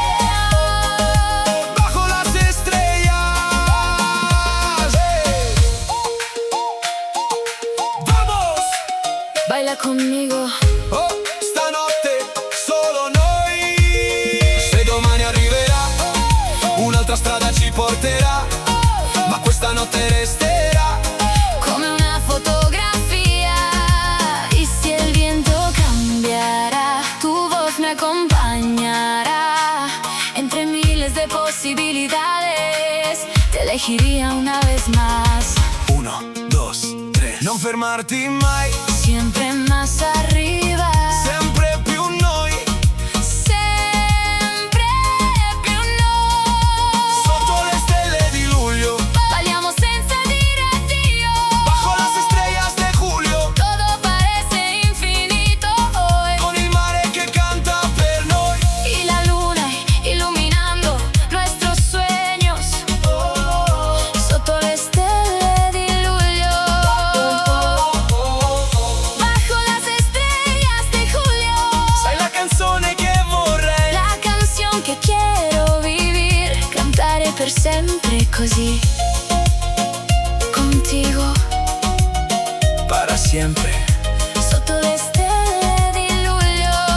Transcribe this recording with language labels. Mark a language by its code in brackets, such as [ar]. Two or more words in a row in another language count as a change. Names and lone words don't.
[es] bajo las estrellas. Vamos! Baila conmigo. [it] Oh, stanotte solo noi. Se domani arriverà, un'altra strada ci porterà, ma questa notte resterà. Come una fotografía. [es] Y si el viento cambiará, tu voz me acompañará. Entre miles de posibilidades, te elegiría una vez más. 1, 2, 3. [it] Non fermarti mai, [es] Siempre más arriba. [it] sempre più noi. Sempre più noi. Sotto le stelle di luglio, Balliamo senza dire addio. [es] bajo las estrellas de julio, Todo parece infinito hoy. [it] con il mare che canta per noi. [es] Y la luna iluminando nuestros sueños. [it] Sotto le stelle di luglio, [es] bajo las estrellas de julio. [it] Sai la canzone che vorrei, [es] La canción que quiero vivir, [it] cantare per sempre così. [es] Contigo, para siempre. [it] sotto le stelle di luglio.